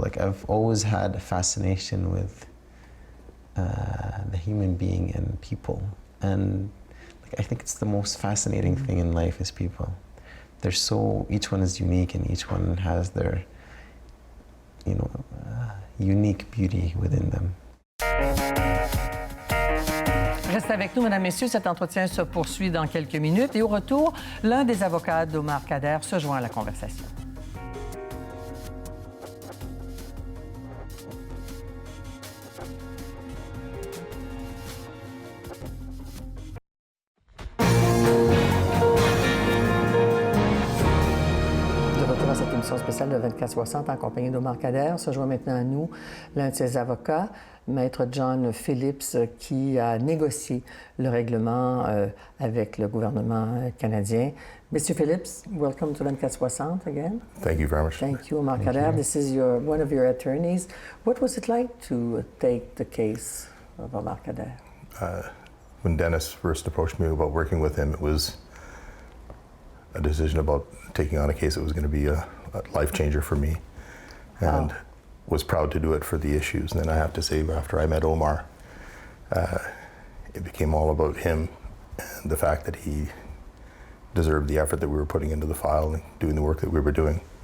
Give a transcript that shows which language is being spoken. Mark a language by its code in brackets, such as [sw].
[en] Like, I've always had a fascination with the human being and people. And I think it's the most fascinating thing in life is people. Each one is unique and each one has their, unique beauty within them. [fr] Restez avec nous, mesdames, messieurs. Cet entretien se poursuit dans quelques minutes. Et au retour, l'un des avocats d'Omar Khadr se joint à la conversation. spéciale de 24-60 en compagnie d'Omar Khadr. Se joint maintenant à nous l'un de ses avocats, Maître John Phillips, qui a négocié le règlement avec le gouvernement canadien. [en] Mr. Phillips, welcome to 24-60 again. Thank you very much. Thank you, Omar Khadr. This is one of your attorneys. What was it like to take the case of Omar Khadr? When Dennis first approached me about working with him, it was a decision about taking on a case that was going to be a life changer for me, and was proud to do it for the issues. And then I have to say, after I met Omar, it became all about him and the fact that he deserved the effort that we were putting into the file and doing the work that we were doing.